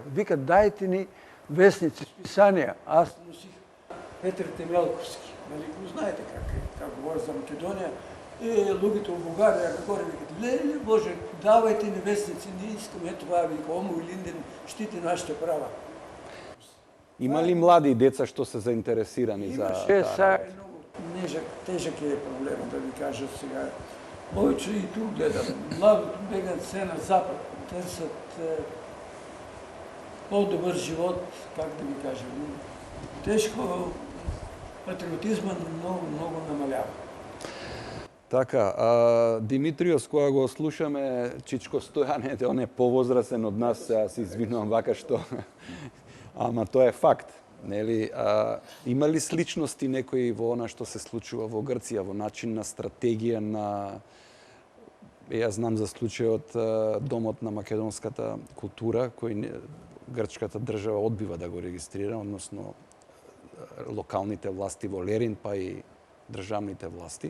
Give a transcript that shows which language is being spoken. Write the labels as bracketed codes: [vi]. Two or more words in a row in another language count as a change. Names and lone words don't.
[mk] Викат, дајте ни вестници, списанија. [bg] Аз носих Петр Темелковски, нали го знаете как говори за Македонија. [mk] Луѓето во Бугарија горе викат, леле Боже, давајте ни вестници, не искаме това, вика, Омо Линден штити нашите права. Има ли млади деца што се заинтересирани за Имаше, таа? тежак е проблем, да ви кажа сега. [bg] Повече и тук гледам. Младото бегат се на запад, търсят по-добър живот, как да ви кажа. Тежко, патриотизма много намалява. [mk] Така, Димитриос, кога го слушаме, Чичко Стојане, он е повозрасен од нас, сега се извинувам вака што... Ама тоа е факт. Нели, има ли сличности некои во она што се случува во Грција, во начин на стратегија на... Јас знам за случајот Домот на македонската култура, кој грчката држава одбива да го регистрира, односно локалните власти во Лерин, па и државните власти.